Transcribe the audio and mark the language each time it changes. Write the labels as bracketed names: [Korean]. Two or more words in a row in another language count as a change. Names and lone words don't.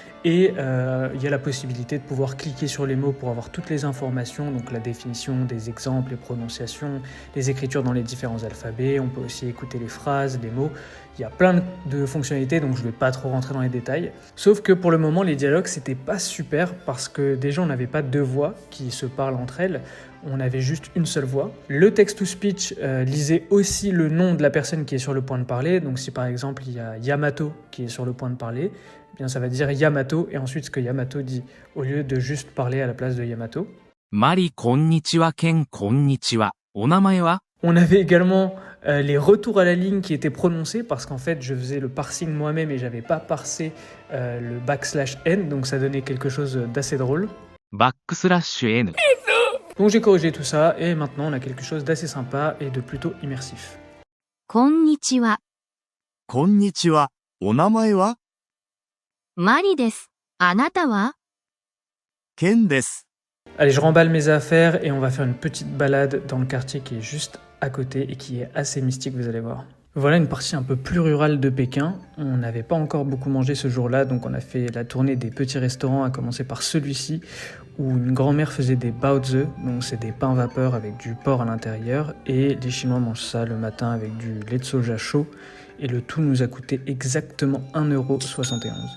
[French] Et il y a la possibilité de pouvoir cliquer sur les mots pour avoir toutes les informations, donc la définition des exemples, les prononciations, les écritures dans les différents alphabets. On peut aussi écouter les phrases, les mots. Il y a plein de fonctionnalités, donc je ne vais pas trop rentrer dans les détails. Sauf que pour le moment, les dialogues, c'était pas super parce que déjà, on n'avait pas deux voix qui se parlent entre elles. On avait juste une seule voix. Le text-to-speech lisait aussi le nom de la personne qui est sur le point de parler. Donc si par exemple, il y a Yamato qui est sur le point de parler, eh bien ça va dire Yamato et ensuite ce que Yamato dit au lieu de juste parler à la place de Yamato. [Japanese] Mari, こんにちは、ケン、こんにちは。お名前は? [French] On avait également les retours à la ligne qui étaient prononcés parce qu'en fait je faisais le parsing moi-même et j'avais pas parsé le \n, donc ça donnait quelque chose d'assez drôle. \n. Donc j'ai corrigé tout ça et maintenant on a quelque chose d'assez sympa et de plutôt immersif. [Japanese] こんにちは。こんにちは。お名前はマリです。あなたはケンです。 [French] Allez, je remballe mes affaires et on va faire une petite balade dans le quartier qui est juste à côté et qui est assez mystique, vous allez voir. Voilà une partie un peu plus rurale de Pékin. On n'avait pas encore beaucoup mangé ce jour-là, donc on a fait la tournée des petits restaurants, à commencer par celui-ci, où une grand-mère faisait des baozi, donc c'est des pains vapeur avec du porc à l'intérieur, et les Chinois mangent ça le matin avec du lait de soja chaud, et le tout nous a coûté exactement 1,71 €.